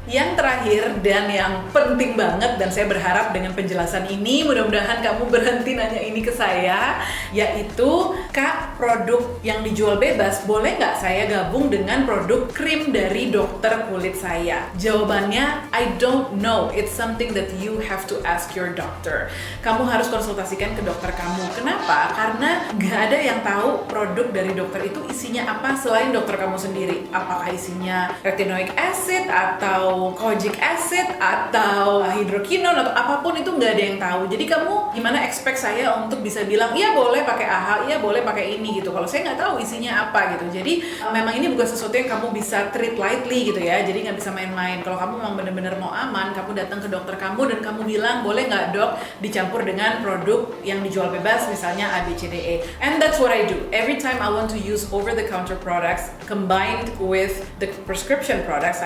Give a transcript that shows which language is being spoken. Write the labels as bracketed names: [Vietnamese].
[Indonesian] Yang terakhir dan yang penting banget, dan saya berharap dengan penjelasan ini mudah-mudahan kamu berhenti nanya ini ke saya, yaitu, Kak, produk yang dijual bebas boleh nggak saya gabung dengan produk krim dari dokter kulit saya? Jawabannya, [English] I don't know. It's something that you have to ask your doctor. [Indonesian] Kamu harus konsultasikan ke dokter kamu. Kenapa? Karena nggak ada yang tahu produk dari dokter itu isinya apa selain dokter kamu sendiri. Apakah isinya retinoic acid atau kojic acid atau hidroquinone atau apapun, itu nggak ada yang tahu. Jadi kamu gimana expect saya untuk bisa bilang iya boleh pakai AHA, iya boleh pakai ini gitu, kalau saya nggak tahu isinya apa gitu. Jadi memang ini bukan sesuatu yang kamu bisa [English] treat lightly [Indonesian] gitu ya, jadi nggak bisa main-main. Kalau kamu memang benar-benar mau aman, kamu datang ke dokter kamu dan kamu bilang boleh nggak dok dicampur dengan produk yang dijual bebas misalnya ABCDE. [English] And that's what I do every time I want to use over-the-counter products combined with the prescription products.